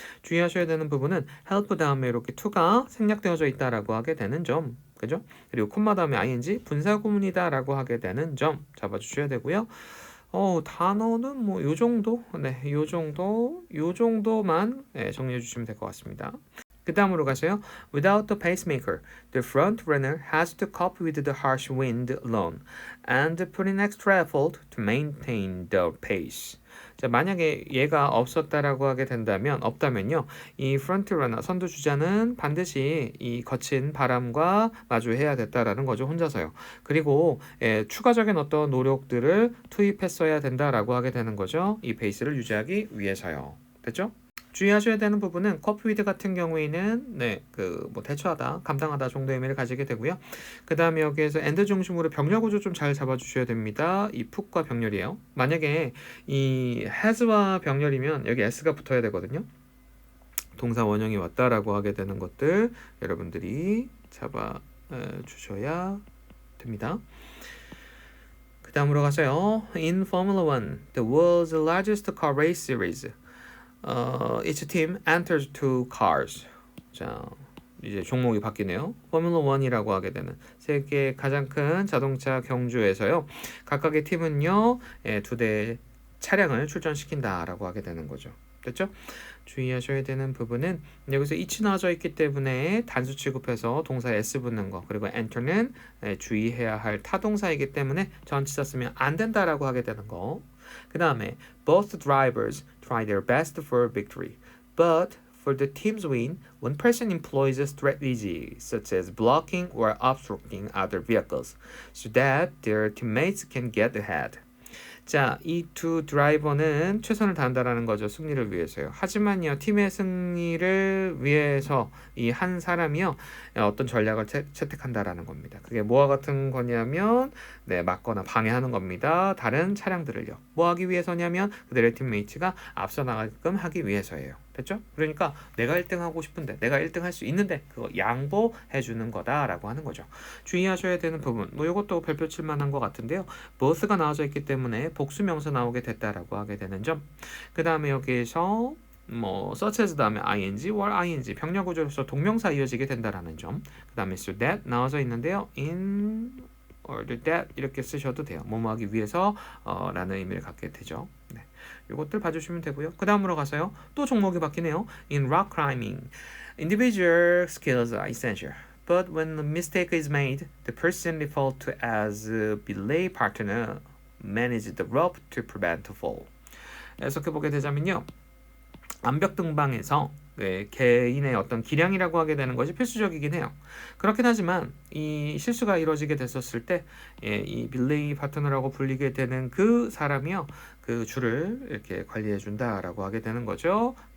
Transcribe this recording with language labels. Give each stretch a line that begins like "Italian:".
Korean: 주의하셔야 되는 부분은 help 다음에 이렇게 to가 생략되어져 있다라고 하게 되는 점. 그죠? 그리고 콤마 다음에 ing 분사구문이다라고 하게 되는 점 잡아주셔야 되고요. 단어는 뭐 요 정도, 네, 요 정도만 네, 정리해 주시면 될 것 같습니다. 그 다음으로 가세요.
English: Without the pacemaker, the front runner has to cope with the harsh wind alone and put in extra effort to maintain the pace.
Korean: 자, 만약에 얘가 없었다라고 하게 된다면 없다면요. 이 프런트 러너 선두 주자는 반드시 이 거친 바람과 마주해야 됐다라는 거죠. 혼자서요. 그리고 추가적인 어떤 노력들을 투입했어야 된다라고 하게 되는 거죠. 이 페이스를 유지하기 위해서요. 됐죠? 주의하셔야 되는 부분은 커프위드 같은 경우에는 뭐 대처하다, 감당하다 정도의 의미를 가지게 되고요. 그 다음에 여기에서 엔드 중심으로 병렬 구조 좀 잘 잡아주셔야 됩니다. 이 푹과 병렬이에요. 만약에 이 has와 병렬이면 여기 s가 붙어야 되거든요. 동사 원형이 왔다라고 하게 되는 것들 여러분들이 잡아 주셔야 됩니다. 그 다음으로 가서요.
English: In Formula One, the world's largest car race series. each team enters two cars.
Korean: 자, 이제 종목이 바뀌네요. 포뮬러 1이라고 하게 되는 세계 가장 큰 자동차 경주에서요. 각각의 팀은요, 두 대 차량을 출전시킨다라고 하게 되는 거죠. 됐죠? 주의하셔야 되는 부분은 여기서 each 나와져 있기 때문에 단수 취급해서 동사 s 붙는 거, 그리고 enter는 주의해야 할 타동사이기 때문에 전치사 쓰면 안 된다라고 하게 되는 거. 그 다음에
English: both drivers try their best for victory, but for the team's win, one person employs a strategy such as blocking or obstructing other vehicles so that their teammates can get ahead.
Korean: 자, 이 두 드라이버는 최선을 다한다라는 거죠. 승리를 위해서요. 하지만요, 팀의 승리를 위해서 이 한 사람이요, 어떤 전략을 채택한다라는 겁니다. 그게 뭐와 같은 거냐면, 막거나 방해하는 겁니다. 다른 차량들을요. 뭐 하기 위해서냐면, 그들의 팀메이트가 앞서 나가게끔 하기 위해서예요. 됐죠? 그러니까 내가 1등 하고 싶은데, 내가 1등 할 수 있는데, 그거 양보해 주는 거다라고 하는 거죠. 주의하셔야 되는 부분, 뭐 이것도 별표 칠만한 것 같은데요. both가 나와져 있기 때문에 복수명사 나오게 됐다라고 하게 되는 점. 그 다음에 여기에서 뭐 such as 다음에 ing, or ing 병렬 구조로서 동명사 이어지게 된다라는 점. 그 다음에 so that 나와져 있는데요. in order that 이렇게 쓰셔도 돼요. 뭐뭐 하기 위해서 라는 의미를 갖게 되죠. 네. 이것들 봐주시면 되고요. 그 다음으로 가서요. 또 종목이 바뀌네요.
English: In rock climbing, individual skills are essential. But when a mistake is made, the person default to as a belay partner manage the rope to prevent a fall.
Korean: 해석해 보게 되자면요. 암벽 등반에서 개인의 어떤 기량이라고 하게 되는 것이 필수적이긴 해요. 그렇긴 하지만 이 실수가 이루어지게 됐었을 때 이 빌레이 파트너라고 불리게 되는 그 사람이요. 그 줄을 이렇게 관리해 준다라고 하게 되는 거죠.